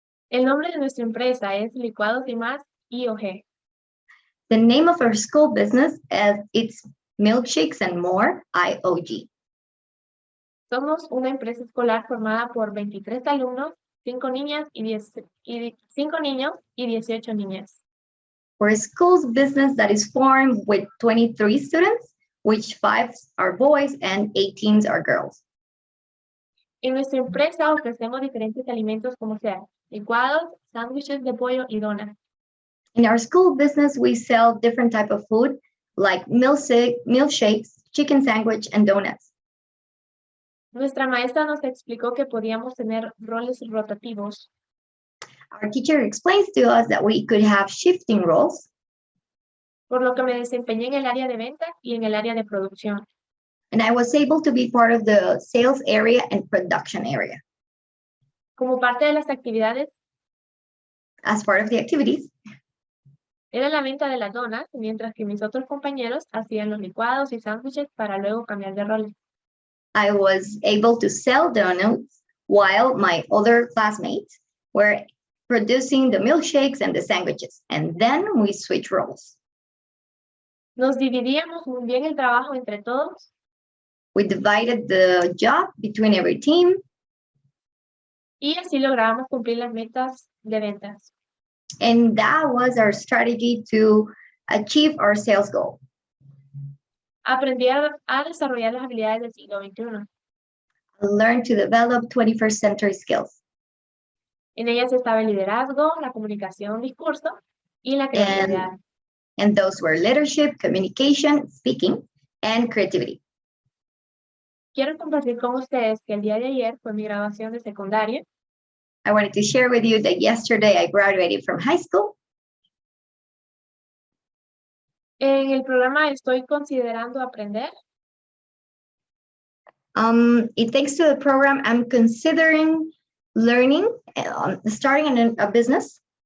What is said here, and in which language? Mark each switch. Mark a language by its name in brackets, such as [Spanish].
[Spanish] El nombre de nuestra empresa es Licuados y Más IOG. [English] The name of our school business is it's Milkshakes and More, IOG. [Spanish] Somos una empresa escolar formada por 23 alumnos, 5 niñas y 5 niños y 18 niñas. [English] We're a school's business that is formed with 23 students, which 5 are boys and 18 are girls. [Spanish] En nuestra empresa ofrecemos diferentes alimentos como sea licuados, sándwiches de pollo y donas. [English] In our school business, we sell different type of food like milkshakes, chicken sandwich, and donuts. [Spanish] Nuestra maestra nos explicó que podíamos tener roles rotativos, [English] Our teacher explains to us that we could have shifting roles, [Spanish] por lo que me desempeñé en el área de ventas y en el área de producción. [English] and I was able to be part of the sales area and production area. [Spanish] Como parte de las actividades, [English] As part of the activities, [Spanish] era la venta de las donas, mientras que mis otros compañeros hacían los licuados y sándwiches para luego cambiar de rol. [English] I was able to sell donuts while my other classmates were producing the milkshakes and the sandwiches, and then we switch roles. [Spanish] Nos dividíamos muy bien el trabajo entre todos [English] We divided the job between every team, [Spanish] y así lográbamos cumplir las metas de ventas. [English] and that was our strategy to achieve our sales goal. [Spanish] Aprendí a desarrollar las habilidades del siglo XXI. [English] Learn to develop 21st century skills. [Spanish] En ellas estaba el liderazgo, la comunicación, discurso y la creatividad. [English] And those were leadership, communication, speaking, and creativity. [Spanish] Quiero compartir con ustedes que el día de ayer fue mi graduación de secundaria. [English] I wanted to share with you that yesterday I graduated from high school. [Spanish] En el programa Estoy Considerando Aprender, [English] Thanks to the program, I'm considering learning, starting a business,